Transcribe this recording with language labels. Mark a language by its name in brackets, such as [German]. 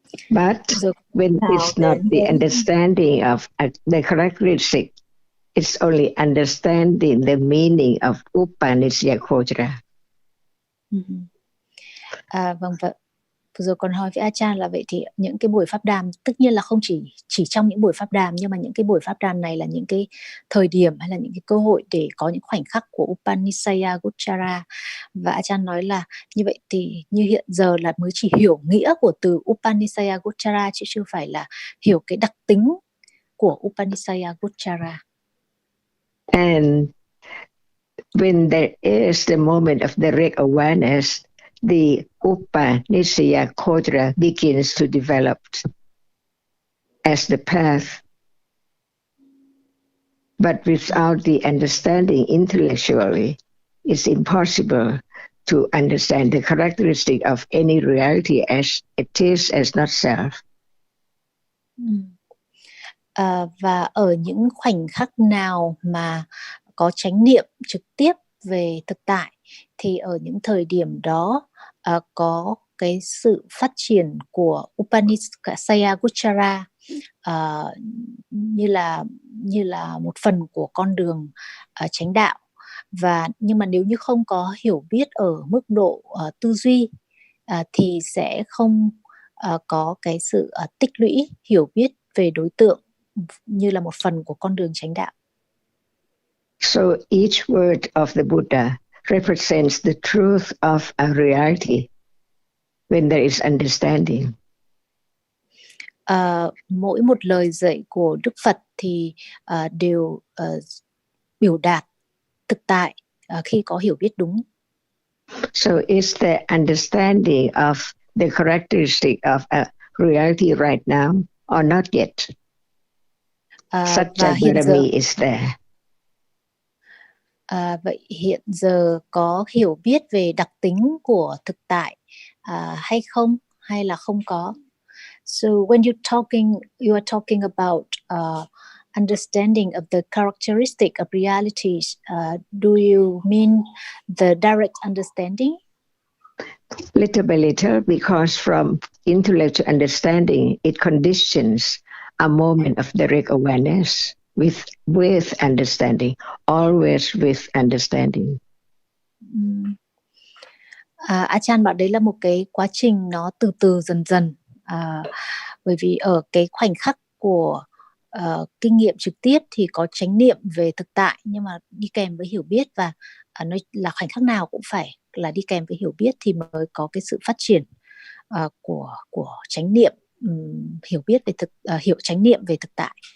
[English] But when it's not the understanding of the characteristic, it's only understanding the meaning of Upanishaya Gochara. [Vietnamese] Vâng, vừa rồi còn hỏi với Ajahn là vậy thì những cái buổi pháp đàm tất nhiên là không chỉ trong những buổi pháp đàm, nhưng mà những cái buổi pháp đàm này là những cái thời điểm hay là những cái cơ hội để có những khoảnh khắc của Upanishaya Gochara. Và Ajahn nói là như vậy thì như hiện giờ là mới chỉ hiểu nghĩa của từ Upanishaya Gochara chứ chưa phải là hiểu cái đặc tính của Upanishaya Gochara. [English] And when there is the moment of direct awareness, the Upanishaya Gochara begins to develop as the path. But without the understanding intellectually, it's impossible to understand the characteristic of any reality as it is as not self. [Vietnamese] Và ở những khoảnh khắc nào mà có chánh niệm trực tiếp về thực tại thì ở những thời điểm đó có cái sự phát triển của Upanishaya Gochara như là một phần của con đường chánh đạo. Và nhưng mà nếu như không có hiểu biết ở mức độ tư duy thì sẽ không có cái sự tích lũy hiểu biết về đối tượng như là một phần của con đường chánh đạo. [English] So each word of the Buddha represents the truth of a reality when there is understanding. [Vietnamese] Mỗi một lời dạy của Đức Phật thì đều biểu đạt thực tại khi có hiểu biết đúng. [English] So is the understanding of the characteristic of a reality right now or not yet? Such a Barami is there. [Vietnamese] Vậy hiện giờ có hiểu biết về đặc tính của thực tại hay không, hay là không có? [English] So when you are talking about understanding of the characteristic of realities, do you mean the direct understanding? Little by little, because from intellectual understanding, it conditions a moment of direct awareness with understanding, always with understanding. [Vietnamese] Ajahn bảo đấy là một cái quá trình nó từ từ dần dần, bởi vì ở cái khoảnh khắc của kinh nghiệm trực tiếp thì có chánh niệm về thực tại, nhưng mà đi kèm với hiểu biết, và nó là khoảnh khắc nào cũng phải là đi kèm với hiểu biết thì mới có cái sự phát triển của chánh niệm, hiểu biết về hiểu chánh niệm về thực tại.